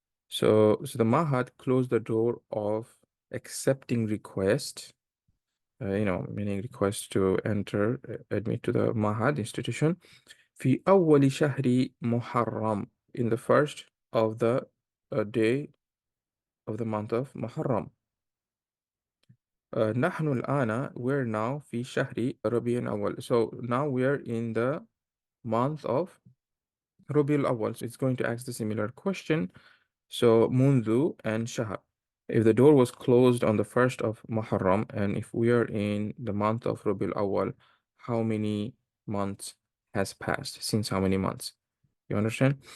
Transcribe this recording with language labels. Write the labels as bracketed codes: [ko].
[en] So the mahad closed the door of accepting request, meaning request to enter, admit to the mahad institution. [ar] في أول شهر محرم, [en] in the first of the day of the month of Muharram. [ar] نحن الآن, [en] we're now [ar] في شهر ربيع الأول. [en] So now we're in the month of Rabiul Awal. So it's going to ask the similar question. So mundu and shahar. If the door was closed on the first of Muharram, and if we are in the month of Rabiul Awal, how many months has passed? Since how many months? You understand?